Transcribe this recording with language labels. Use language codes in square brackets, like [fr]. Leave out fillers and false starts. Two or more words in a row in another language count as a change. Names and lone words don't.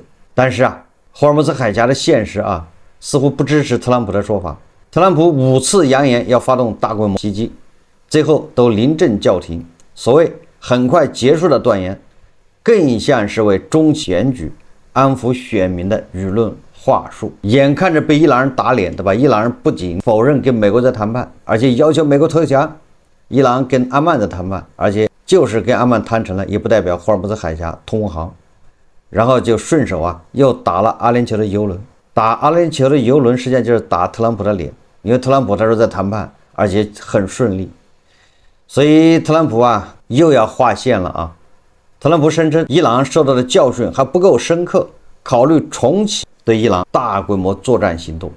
[zh] 但是霍爾木茲海峽的現實似乎不支持特朗普的說法。特朗普5次揚言要發動大規模襲擊，最後都臨陣叫停。所謂很快結束的斷言，更像是為中期選舉安撫選民的輿論話術。眼看着被伊朗人打臉，对吧？伊朗人不僅否認跟美國在談判，而且要求美国投降。伊朗跟阿曼在談判，而且就是跟阿曼谈成了，也不代表霍爾木茲海峽通航。然後就順手又打了阿联酋的油輪。打阿联酋的油輪，實際上就是打特朗普的臉，因為特朗普他說在談判，而且很順利。所以特朗普又要劃線了特朗普聲稱伊朗受到的教訓還不夠深刻，考慮重啟對伊朗大規模作戰行動。